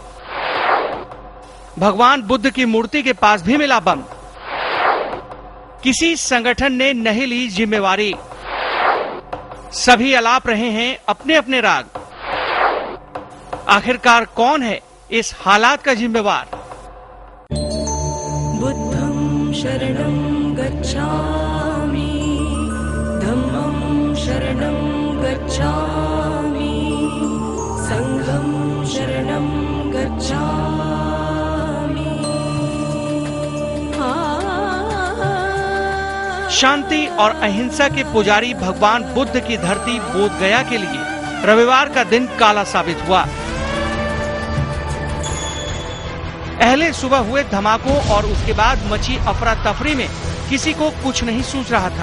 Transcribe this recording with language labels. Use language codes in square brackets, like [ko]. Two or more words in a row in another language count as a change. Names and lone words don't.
[hi] भगवान बुद्ध की मूर्ति के पास भी मिला बम। किसी संगठन ने नहीं ली जिम्मेवारी। सभी अलाप रहे हैं अपने अपने राग। आखिरकार कौन है इस हालात का जिम्मेवार। [pi] बुद्धं शरणं गच्छामि, धम्मं शरणं गच्छामि, संघं शरणं गच्छामि। [hi] शांति और अहिंसा के पुजारी भगवान बुद्ध की धरती बोधगया के लिए रविवार का दिन काला साबित हुआ। पहले सुबह हुए धमाकों और उसके बाद मची अफरा तफरी में किसी को कुछ नहीं सूझ रहा था।